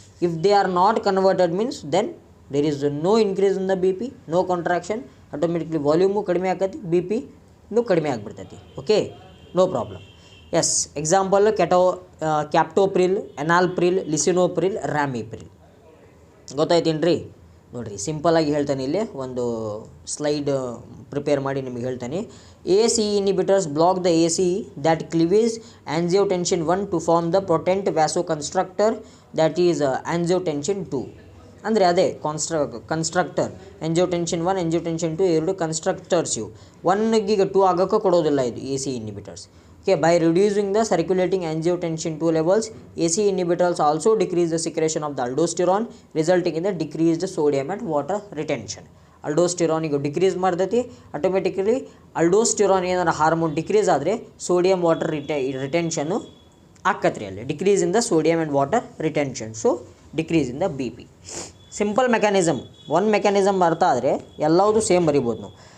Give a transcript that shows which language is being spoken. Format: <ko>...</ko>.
<en>if they are not converted means then there is no increase in the BP, no contraction, automatically</en> <kn>volume ಕಡಿಮೆ ಆಕತಿ, BP ಕಡಿಮೆ ಆಗಿಬಿಡ್ತೈತಿ.</kn> <en>Okay, no problem. Yes, example captopril, enalapril, lisinopril, ramipril.</en> <kn>ಗೊತ್ತಾಯ್ತೇನ್ರಿ? ನೋಡಿರಿ, ಸಿಂಪಲಾಗಿ ಹೇಳ್ತಾನೆ, ಇಲ್ಲಿ ಒಂದು slide prepare ಮಾಡಿ ನಿಮಗೆ ಹೇಳ್ತಾನೆ.</kn> <en>ACE inhibitors block the ACE that cleaves angiotensin 1 to form the potent vasoconstrictor that is angiotensin 2.</en> <kn>ಅಂದರೆ ಅದೇ ಕನ್ಸ್ಟ್ರಕ್ಟರ್. angiotensin 1 angiotensin 2 ಎರಡು ಕನ್ಸ್ಟ್ರಕ್ಟರ್ಸ್ ಇವು. 1ಗೆ 2 ಆಗೋಕ್ಕೆ ಕೊಡೋದಿಲ್ಲ ಇದು ACE inhibitors.</kn> <en>Okay, by reducing the circulating angiotensin 2 levels, ACE inhibitors also decrease the secretion of the aldosterone, resulting in the decreased sodium and water retention. Aldosterone ಈಗ</en> <kn>decrease ಮಾಡ್ತೈತಿ,</kn> <en>automatically aldosterone</en> <kn>ಏನಾರ hormone decrease ಆದರೆ</kn> <en>Sodium water ರಿಟೆನ್ಷನ್ನು ಆಕತ್ರಿ.</en> <kn>ಅಲ್ಲಿ</kn> <en>Decrease in the sodium and water retention, so decrease in the BP.</en> <kn>Simple mechanism, ಒಂದು mechanism ಅರ್ಥ ಆದರೆ ಎಲ್ಲವುದು same ಬರಿಬೋದು ನಾವು.</kn>